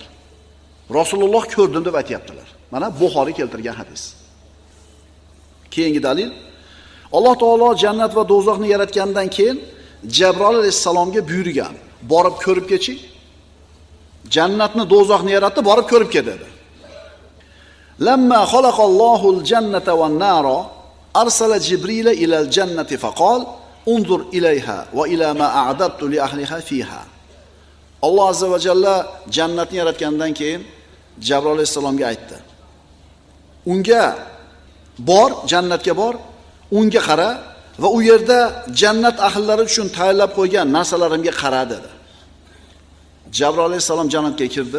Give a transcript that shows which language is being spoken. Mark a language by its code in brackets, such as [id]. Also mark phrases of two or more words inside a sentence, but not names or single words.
[uz] Rasululloh ko'rdim deb aytayaptilar. Mana Buxoriy keltirgan hadis. Keyingi dalil, Alloh taolo jannat va do'zaxni yaratgandan keyin Jabroil alayhisalomga buyurgan, borib ko'rib kechi. Jannatni, do'zaxni yaratdi, borib ko'rib kel dedi. [ar] لما خلق الله الجنة والنار أرسل جبريل إلى الجنة فقال انظر إليها وإلى ما أعددت لأهلها فيها. [uz] Alloh azza va jalla jannatni yaratgandan keyin Jabroil alayhisalomga aytdi. Unga bor, jannatga bor, unga qara va u yerda jannat ahllari uchun tayyorlab qo'ygan narsalarimga qara dedi. Jabroil alayhisalom jannatga kirdi.